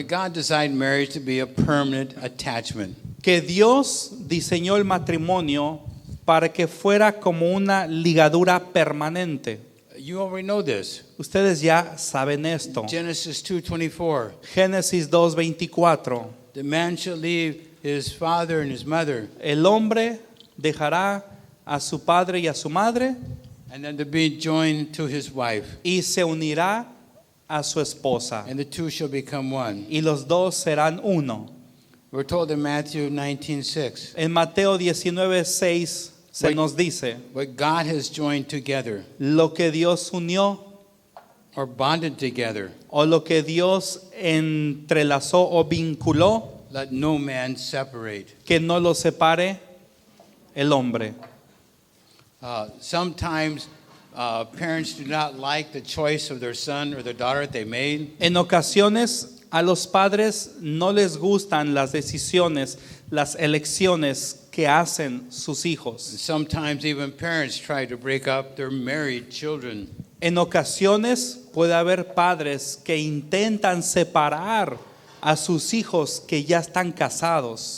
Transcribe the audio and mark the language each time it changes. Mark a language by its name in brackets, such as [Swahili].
[English] God designed marriage to be a permanent attachment. [Spanish] que Dios diseñó el matrimonio para que fuera como una ligadura permanente. [English] You already know this. [Spanish] Ustedes ya saben esto. [English] Genesis 2:24. [Spanish] Génesis 2:24. [English] The man shall leave his father and his mother, [Spanish] El hombre dejará a su padre y a su madre [English] and then to be joined to his wife, [Spanish] y se unirá a su esposa. [English] and the two shall become one. [Spanish] Y los dos serán uno. [English] We're told in Matthew 19:6, [Spanish] En Mateo 19:6 se nos dice, [English] what God has joined together [Spanish] lo que Dios unió [English] or bonded together, [Spanish] o lo que Dios entrelazó o vinculó, [English] let no man separate. [Spanish] que no lo separe el hombre. [English] Sometimes parents do not like the choice of their son or their daughter that they made. [Spanish] En ocasiones a los padres no les gustan las decisiones, las elecciones que hacen sus hijos. [English] Sometimes even parents try to break up their married children. [Spanish] En ocasiones puede haber padres que intentan separar a sus hijos que ya están casados.